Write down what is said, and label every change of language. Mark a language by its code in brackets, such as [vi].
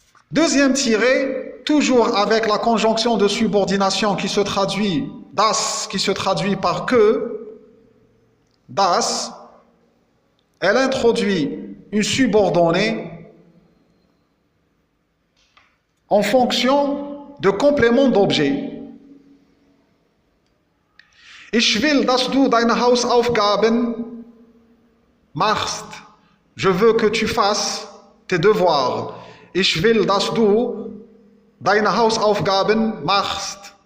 [fr] Deuxième tiré, toujours avec la conjonction de subordination qui se traduit, das, qui se traduit par que. Das, elle introduit une subordonnée en fonction de complément d'objet. [de] Ich will, dass du deine Hausaufgaben machst. [fr] Je veux que tu fasses tes devoirs. [de] Ich will, dass du deine Hausaufgaben machst.